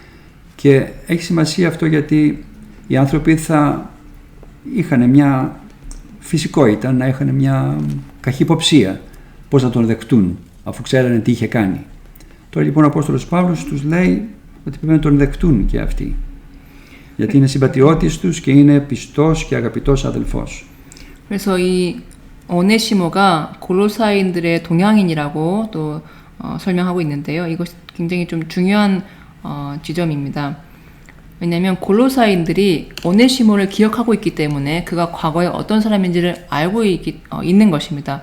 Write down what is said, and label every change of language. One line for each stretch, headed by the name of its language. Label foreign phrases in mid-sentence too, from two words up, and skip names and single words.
Greek: Και έχει σημασία αυτό γιατί οι άνθρωποι θα είχαν μια, φυσικό ήταν να είχαν μια καχυποψία πώς θα τον δεχτούν αφού ξέρανε τι είχε κάνει. Τώρα λοιπόν ο Απόστολος Παύλος τους λέει ότι πρέπει να τον δεχτούν και αυτοί, γιατί είναι συμπατριώτης τους και είναι πιστός και αγαπητός αδελφός.
Korean: 그래서 이 오네시모가 골로사인들의 동양인이라고 또 설명하고 있는데요. 이것이 굉장히 좀 중요한 지점입니다. 왜냐하면 골로사인들이 오네시모를 기억하고 있기 때문에 그가 과거에 어떤 사람인지를 알고 있는 것입니다.